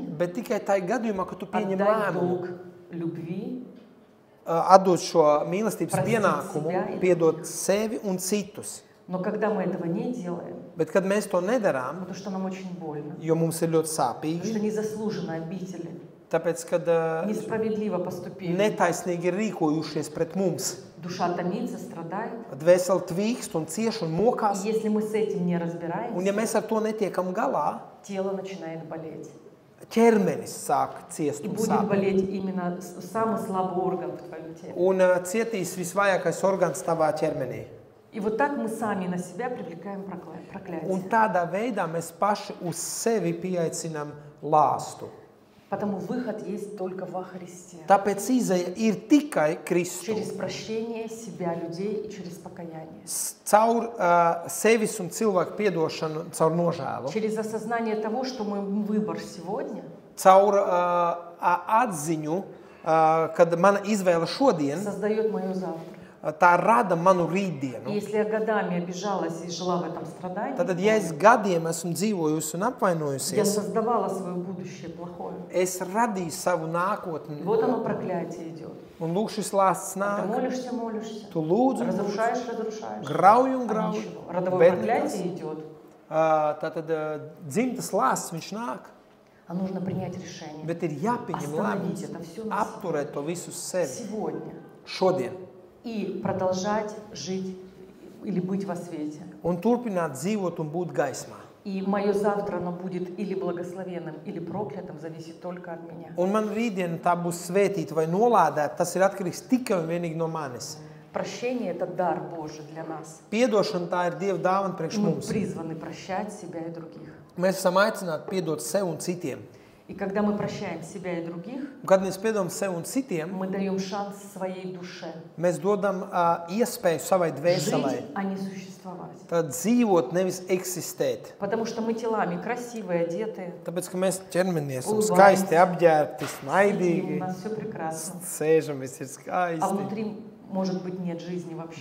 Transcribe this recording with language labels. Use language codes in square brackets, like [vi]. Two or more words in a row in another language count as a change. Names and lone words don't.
[lv] Bet tikai tajā gadījumā, kad tu pieņem [ru] отдать [lv] lēmumu, [ru] долг любви, [lv] atdot šo mīlestības [ru] Простīt [lv] pienākumu, [ru] себя и [lv] piedot sevi un citus. [ru] но когда мы этого не делаем, [lv] Bet, kad mēs to nedarām, [ru] потому что нам очень больно, [lv] jo mums ir ļoti [ru] потому [lv] sāpīgi, [ru] что незаслуженно обидели, [lv] tāpēc, kad [ru] несправедливо поступили, [lv] netaisnīgi ir rīkojušies pret mums, [ru] душа томится, страдает. [lv] dvēseli tvīkst un cieš un [ru] И [lv] mokās, [ru] если мы с этим не [lv] un ja [ru] разбираемся, [lv] mēs ar to netiekam galā, [ru] тело начинает болеть. [lv] ķermenis sāk ciest [ru] И [lv] un [ru] будет [lv] sāpēt. [ru] болеть именно самый слабый орган в твоем теле. [lv] Un cietīs visvājākais organs tavā ķermenī. [ru] И вот так мы сами на себя привлекаем [lv] Un [ru] проклятие. [lv] tādā veidā mēs paši uz sevi pieaicinām lāstu. [ru] Потому выход есть только во Христе. [lv] Tāpēc izēja ir tikai Kristus. [ru] Через прощение себя, людей и через покаяние. [lv] Caur sevis un cilvēku piedošanu, caur nožēlu. [ru] Через осознание того, что мой выбор сегодня [lv] Caur atziņu, kad mana izvēle šodien, [ru] создает мое завтра. [lv] tā rada manu [ru] И [lv] rītdienu. [ru] если я годами обижалась и жила в этом страдании, [lv] Tad, ja es gadiem esmu dzīvojusi un [ru] я [lv] apvainojusies, [ru] создавала свое будущее плохое. [lv] es radīju savu nākotni. [ru] Вот оно проклятие идет. [lv] Un lūk, šis lāsts [ru] Ты [lv] nāk. [ru] молишься, молишься, [lv] Tu lūdzu, [ru] разрушаешь, разрушаешь. [lv] grauj un [ru] А [lv] grauj. [ru] ничего. Родовое [lv] Bet nekas. [ru] проклятие идет. [lv] Tātad dzimtas lāsts viņš nāk. [ru] А нужно принять решение. [lv] Bet ir jāpieņem [ru] Остановить [lv] lēmums, [ru] это всё на [lv] apturēt to visu uz sevi [ru] Сегодня. [lv] šodien [ru] И продолжать жить или быть во свете. [lv] un turpināt dzīvot un būt gaismā. [ru] И мое завтра, оно будет или благословенным, или проклятым, зависит только от меня. [lv] Un man rītdiena tā būs svētīta vai nolādēta, tas ir atkarīgs tikai un vienīgi no manis. [ru] Прощение – это дар Божий для нас. [lv] Piedošana tā ir Dieva dāvana priekš [ru] Мы [lv] mums. [ru] призваны прощать себя и других. [lv] Mēs esam aicināti piedot sev un citiem. [ru] И когда мы прощаем себя и других, [lv] Un kad mēs piedodam sev un citiem, [ru] мы даем шанс своей душе [lv] mēs dodam iespēju savai dvēselē. [ru] жить, а не существовать. [lv] Tad dzīvot, nevis eksistēt. [ru] Потому что мы телами красивые, одеты, [lv] Tāpēc, ka mēs ķermenies un Ulvains. skaisti apģērbti, [ru] сидим, у [lv] smaidīgi, [ru] нас все прекрасно. [lv] sēžam, viss ir [ru] А [lv] skaisti. [ru] внутри, может быть, нет жизни вообще.